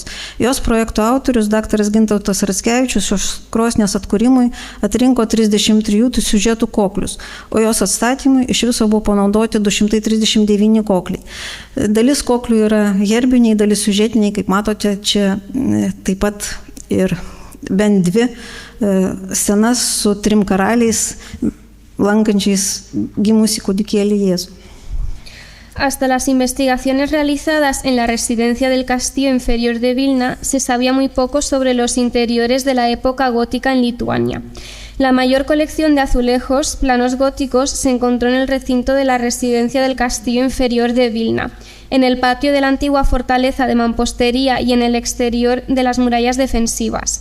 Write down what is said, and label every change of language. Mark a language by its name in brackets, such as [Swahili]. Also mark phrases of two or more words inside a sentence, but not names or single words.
[Lithuanian] Jos projekto autorius, dr. Gintautas Raskevičius, šios krosnės atkūrimui atrinko 33 siužetų koklius, o jos atstatymui iš viso buvo panaudoti 239 kokliai. Dalis koklių yra herbiniai, dalis siužetiniai, kaip matote, čia taip pat ir bent 2 scenas su 3 karaliais, lankančiais gimusį kūdikėlį Jėzų. [Spanish] Hasta las investigaciones realizadas en la residencia del Castillo Inferior de Vilna se sabía muy poco sobre los interiores de la época gótica en Lituania. La mayor colección de azulejos planos góticos se encontró en el recinto de la residencia del Castillo Inferior de Vilna, en el patio de la antigua fortaleza de mampostería y en el exterior de las murallas defensivas.